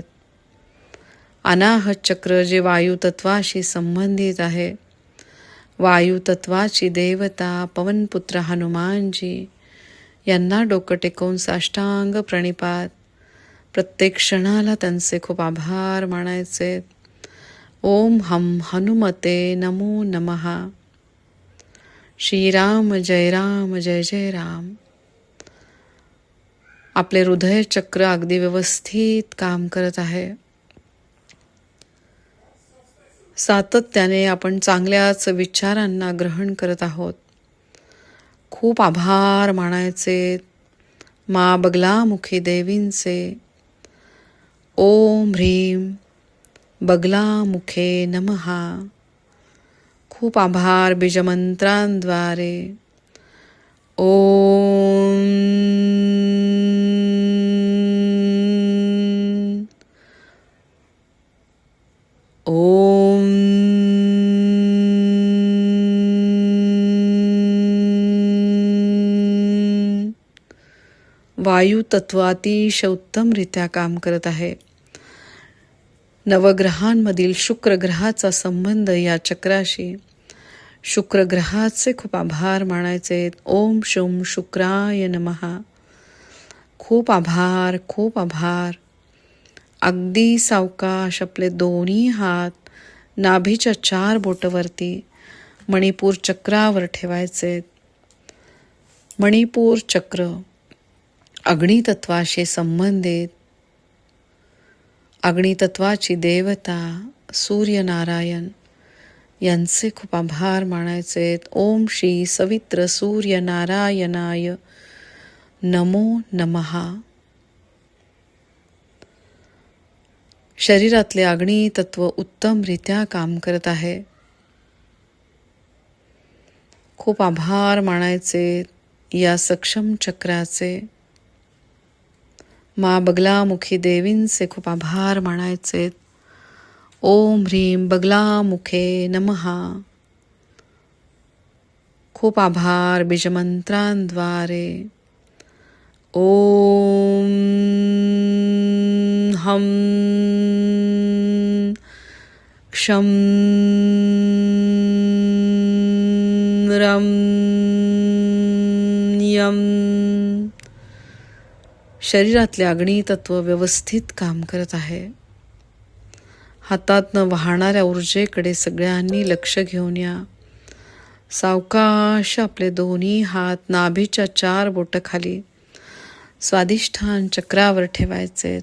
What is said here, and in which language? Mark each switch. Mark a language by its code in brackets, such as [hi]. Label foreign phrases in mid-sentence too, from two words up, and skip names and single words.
[mr] अनाहत चक्र जे वायुतत्वाशी संबंधित आहे, वायुतत्वाची देवता पवनपुत्र हनुमानजी यांना डोकं टेकवून साष्टांग प्रणिपात. प्रत्येक क्षणाला त्यांचे खूप आभार मानायचे. [sa] ओम हम हनुमते नमो नमः. [mr] श्रीराम जय राम जय जय राम. आपले हृदय चक्र अगदी व्यवस्थित काम करत आहे. सातत्याने आपण चांगल्याच विचारांना ग्रहण करत आहोत. खूप आभार मानायचे माँ बगलामुखी देवींचे. [sa] ओम ह्रीं बगलामुखे नमः. [mr] खूप आभार बीजमंत्रांद्वारे. ओम ओम वायू तत्व अतिशय उत्तमरित्या काम करत आहे. नवग्रहांमधील शुक्र ग्रहाचा संबंध या चक्राशी. शुक्र ग्रहाचे खूप आभार मानायचे. [sa] ओम शम शुक्राय नमः. [mr] खूप आभार, खूप आभार. अगदी सावकाश आपले दोन्ही हात नाभीच्या 4 बोटावरती मणिपूर चक्रावर ठेवायचे. मणिपूर चक्र अग्नितत्वाशी संबंधित. अग्नितत्वाची देवता सूर्यनारायण यांचे खूप आभार मानायचे. [sa] ओम श्री सवित्र सूर्यनारायणाय नमो नमः. [mr] शरीरातले अग्नितत्व उत्तमरित्या काम करत आहे. खूप आभार मानायचे या सक्षम चक्राचे. मा बगलामुखी देवींचे खूप आभार मानायचे. [sa] ओम ह्रीं बगलामुखे नमः. [mr] खूप आभार बीजमंत्रांद्वारे. [sa] ओम हम क्षम रम यम. [mr] शरीरातले अग्नितत्व व्यवस्थित काम करत आहे. हातातनं वाहणाऱ्या ऊर्जेकडे सगळ्यांनी लक्ष घेऊन या. सावकाश आपले दोन्ही हात नाभीच्या 4 बोटं खाली स्वादिष्ठान चक्रावर ठेवायचे.